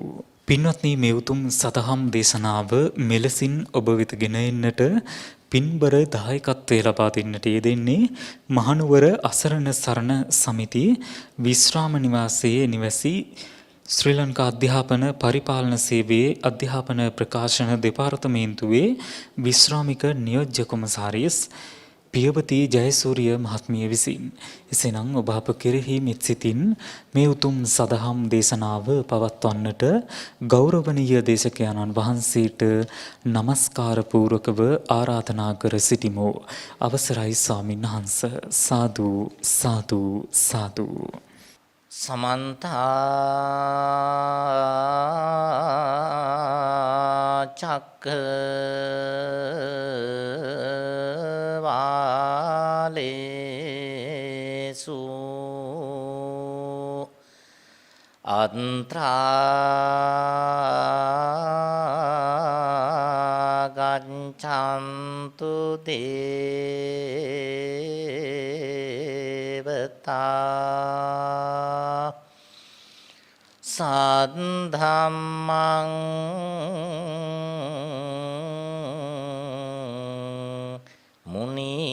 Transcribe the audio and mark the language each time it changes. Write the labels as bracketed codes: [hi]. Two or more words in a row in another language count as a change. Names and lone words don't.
[si] පින්වත්නි මේ උතුම් සදහම් දේශනාව මෙලෙසින් ඔබ වෙත ගෙන එන්නට පින්බර දායකත්වයේ ලබා දෙන්නට යෙදෙන්නේ මහනුවර අසරණ සරණ සමිති විශ්‍රාම නිවාසයේ නිවැසි ශ්‍රී ලංකා අධ්‍යාපන පරිපාලන සේවයේ අධ්‍යාපන ප්‍රකාශන දෙපාර්තමේන්තුවේ විශ්‍රාමික නියෝජ්‍ය කොමසාරිස් පියවති ජයසූරිය මහත්මිය විසින්. එසේනම් ඔබ අප කෙරෙහි මෙත් සිතින් මේ උතුම් සදහම් දේශනාව පවත්වන්නට ගෞරවනීය දේශකයන්න් වහන්සේට নমස්කාර පූර්වකව ආරාධනා කර සිටිමු. අවසරයි ස්වාමීන් වහන්ස. සාදු සාදු සාදු. [pi] समन्त चक्रवालेषु अन्तरा गच्छन्तु देवता සද්ධම්මං මුනි